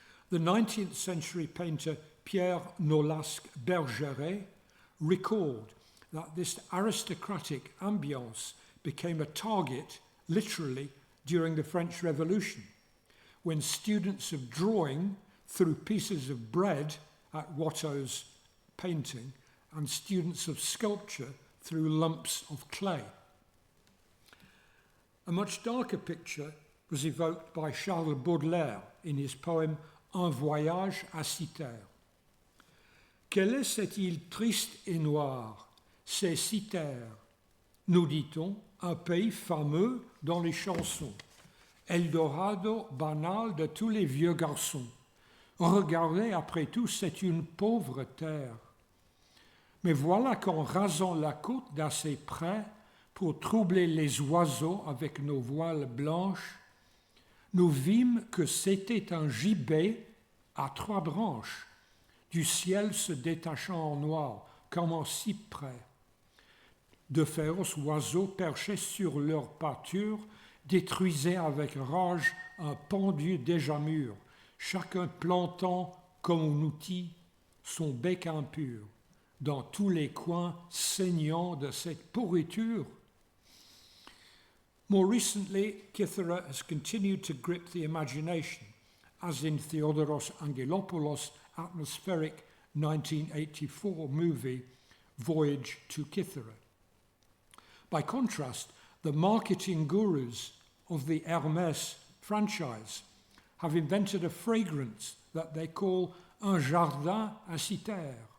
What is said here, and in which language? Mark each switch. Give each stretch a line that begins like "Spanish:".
English: The 19th century painter Pierre Nolasque Bergeret recalled that this aristocratic ambience became a target, literally, during the French Revolution, when students of drawing threw pieces of bread at Watteau's painting, and students of sculpture threw lumps of clay. A much darker picture was evoked by Charles Baudelaire in his poem Un voyage à Cythère.
French: Quelle est cette île triste et noire? C'est Cythère, nous dit-on, un pays fameux dans les chansons, Eldorado banal de tous les vieux garçons. Regardez, après tout, c'est une pauvre terre. Mais voilà qu'en rasant la côte d'assez près, pour troubler les oiseaux avec nos voiles blanches, nous vîmes que c'était un gibet à 3 branches, du ciel se détachant en noir, comme en cyprès. De féroces oiseaux perchés sur leur pâture détruisaient avec rage un pendu déjà mûr, chacun plantant comme un outil son bec impur, dans tous les coins saignant de cette pourriture.
English: More recently, Cythera has continued to grip the imagination, as in Theodoros Angelopoulos' atmospheric 1984 movie, Voyage to Cythera. By contrast, the marketing gurus of the Hermès franchise have invented a fragrance that they call un jardin à Cythère.